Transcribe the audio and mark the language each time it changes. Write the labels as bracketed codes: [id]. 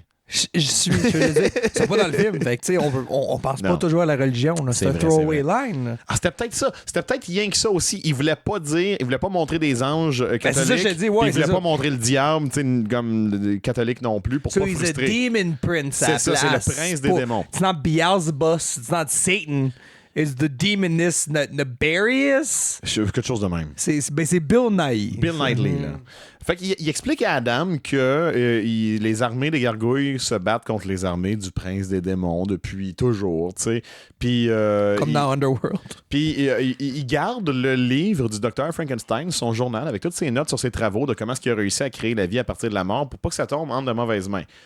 [fr] Je suis, je veux dire, c'est pas dans le film. Fait que, tu sais, on pense pas toujours à la religion. C'est un [en] throwaway line. [fr] Ah, c'était peut-être ça. C'était peut-être rien que ça aussi. Il voulait pas montrer des anges catholiques. C'est ça que je te dis, ouais, il voulait pas montrer le diable, tu sais, comme catholique non plus, pour pas frustrer. [en] He's a demon prince. [fr] C'est ça, c'est le prince des démons. [en] It's not Beelzebub, it's not Satan. It's the demoness Nefarious. [fr] Quelque chose de même. C'est Bill Nighy. Bill Nighy, là. Fait qu'il explique à Adam que les armées des gargouilles se battent contre les armées du prince des démons depuis toujours, tu sais. Puis comme dans Underworld. Puis il garde le livre du docteur Frankenstein, son journal, avec toutes ses notes sur ses travaux de comment est-ce qu'il a réussi à créer la vie à partir de la mort pour pas que ça tombe entre de mauvaises mains.